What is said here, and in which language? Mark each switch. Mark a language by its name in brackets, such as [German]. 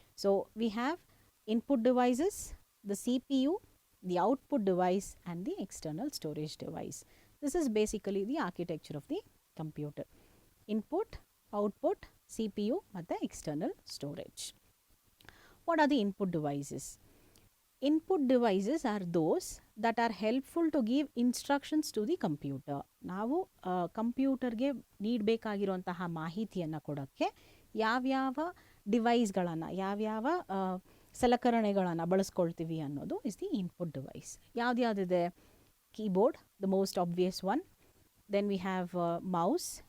[English] So we have input devices, the C P U, the output device and the external storage device. This is basically the architecture of the computer. Input, [Kannada] output, CPU ಮತ್ತು external storage. [English] What are the input devices? Input devices are those that are helpful to give instructions to the computer. [Kannada] ನಾವು ಕಂಪ್ಯೂಟರ್ಗೆ ನೀಡಬೇಕಾಗಿರುವಂತಹ ಮಾಹಿತಿಯನ್ನು ಕೊಡೋಕ್ಕೆ ಯಾವ್ಯಾವ ಡಿವೈಸ್ಗಳನ್ನು, ಯಾವ್ಯಾವ ಸಲಕರಣೆಗಳನ್ನು ಬಳಸ್ಕೊಳ್ತೀವಿ ಅನ್ನೋದು [English] Is the input device. [Kannada] ಯಾವ್ದ್ಯಾವ್ದಿದೆ? [English] Keyboard, the most obvious one. Then we have mouse.